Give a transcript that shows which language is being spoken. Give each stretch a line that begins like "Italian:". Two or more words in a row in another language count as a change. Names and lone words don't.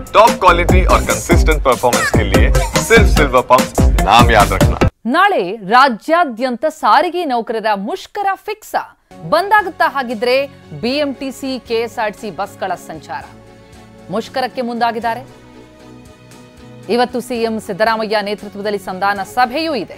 English: top quality
Hindi: और
English: consistent performance
Hindi: के लिए सिर्फ सिल्वर पंप नाम याद रखना।
Kannada: ನಾಳೆ ರಾಜ್ಯಾದ್ಯಂತ ಸಾರಿಗೆ ನೌಕರರ ಮುಷ್ಕರ ಫಿಕ್ಸ್ ಬಂದಾಗುತ್ತಾ ಹಾಗಿದ್ರೆ ಬಿಎಂಟಿಸಿ ಕೆಎಸ್ಆರ್ಟಿಸಿ ಬಸ್ಗಳ ಸಂಚಾರ ಮುಷ್ಕರಕ್ಕೆ ಮುಂದಾಗಿದ್ದಾರೆ। ಇವತ್ತು ಸಿಎಂ ಸಿದ್ದರಾಮಯ್ಯ ನೇತೃತ್ವದಲ್ಲಿ ಸಂಧಾನ ಸಭೆಯೂ ಇದೆ।